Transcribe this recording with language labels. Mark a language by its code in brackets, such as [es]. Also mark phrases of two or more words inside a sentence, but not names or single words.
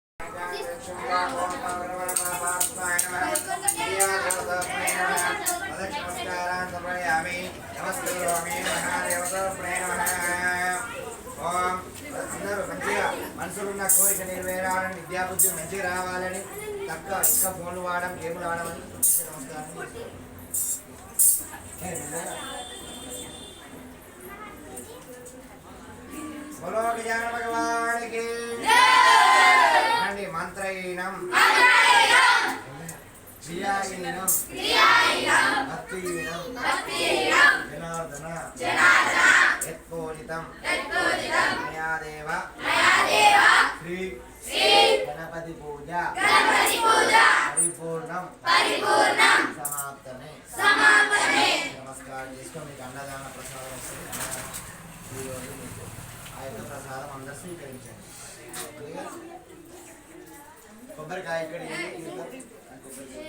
[te] మనసులున్న కోరిక నెరవేరాలని విద్యాబుద్ధి మంచిగా రావాలని తక్కువ ఇంకా ఫోన్లు వాడడం గేమ్లు ఆడమని నమస్కారం. [hi] बोलो गजानन भगवान की जय। [sa] मंत्रहीनम क्रियाहीनम भक्तिहीनम जनार्दन यत्पूजितं मया देव श्री गणपति पूजा परिपूर्णम समाप्तने। [hi] नमस्कार जिसको [te] మీకు అన్నదాన ప్రసాదం వస్తుంది ఈరోజు మీకు ఆ యొక్క ప్రసాదం అందరూ స్వీకరించండి. కొబ్బరికాయ ఇక్కడ